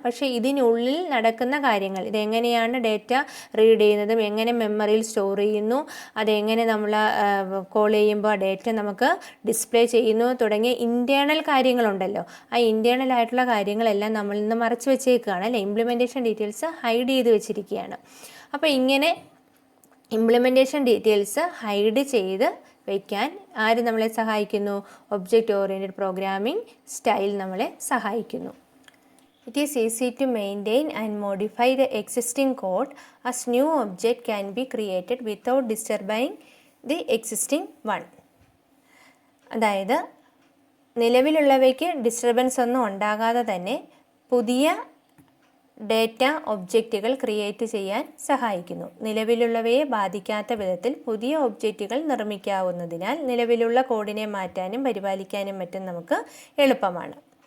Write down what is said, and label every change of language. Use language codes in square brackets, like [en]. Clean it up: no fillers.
[ml] പക്ഷേ ഇതിനുള്ളിൽ നടക്കുന്ന കാര്യങ്ങൾ, ഇതെങ്ങനെയാണ് ഡേറ്റ റീഡ് ചെയ്യുന്നതും എങ്ങനെ മെമ്മറിയിൽ സ്റ്റോർ ചെയ്യുന്നു, അതെങ്ങനെ നമ്മൾ കോൾ ചെയ്യുമ്പോൾ ആ ഡേറ്റ നമുക്ക് ഡിസ്പ്ലേ ചെയ്യുന്നു തുടങ്ങിയ ഇൻറ്റേർണൽ കാര്യങ്ങളുണ്ടല്ലോ, ആ ഇൻറ്റേർണൽ ആയിട്ടുള്ള കാര്യങ്ങളെല്ലാം നമ്മളിൽ നിന്ന് മറച്ചു വെച്ചേക്കുകയാണ് അല്ലേ. ഇംപ്ലിമെൻറ്റേഷൻ ഡീറ്റെയിൽസ് ഹൈഡ് ചെയ്ത് വെച്ചിരിക്കുകയാണ്. അപ്പോൾ ഇങ്ങനെ ഇംപ്ലിമെൻറ്റേഷൻ ഡീറ്റെയിൽസ് ഹൈഡ് ചെയ്ത് വയ്ക്കാൻ ആര് നമ്മളെ സഹായിക്കുന്നു? ഒബ്ജക്റ്റ് ഓറിയൻറ്റഡ് പ്രോഗ്രാമിംഗ് സ്റ്റൈൽ നമ്മളെ സഹായിക്കുന്നു. [en] It is easy to maintain and modify the existing code as new object can be created without disturbing the existing one. [ml] അതായത് നിലവിലുള്ളവയ്ക്ക് ഡിസ്റ്റർബൻസ് ഒന്നും ഉണ്ടാകാതെ തന്നെ പുതിയ ഡേറ്റ ഒബ്ജക്റ്റുകൾ ക്രിയേറ്റ് ചെയ്യാൻ സഹായിക്കുന്നു. നിലവിലുള്ളവയെ ബാധിക്കാത്ത വിധത്തിൽ പുതിയ ഒബ്ജക്റ്റുകൾ നിർമ്മിക്കാവുന്നതിനാൽ നിലവിലുള്ള കോഡിനെ മാറ്റാനും പരിപാലിക്കാനും മറ്റും നമുക്ക് എളുപ്പമാണ്.